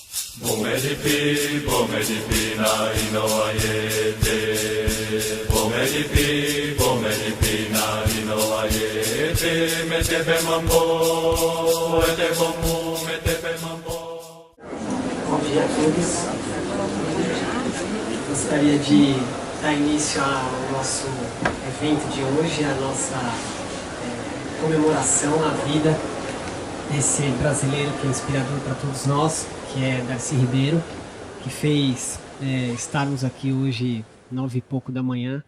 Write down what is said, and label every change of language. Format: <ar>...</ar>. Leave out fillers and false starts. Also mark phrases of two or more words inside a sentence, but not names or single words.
<kg>Bomedipi, bomedipi na inoayete. Bomedipi na inoayete. Metepe mambo, metepe mambo.</kg> <pt>Bom dia a todos. Gostaria de dar início ao nosso evento de hoje, a nossa comemoração à vida desse brasileiro que é inspirador para todos nós, que é Darcy Ribeiro, que fez estarmos aqui hoje 9 e pouco da manhã.</pt>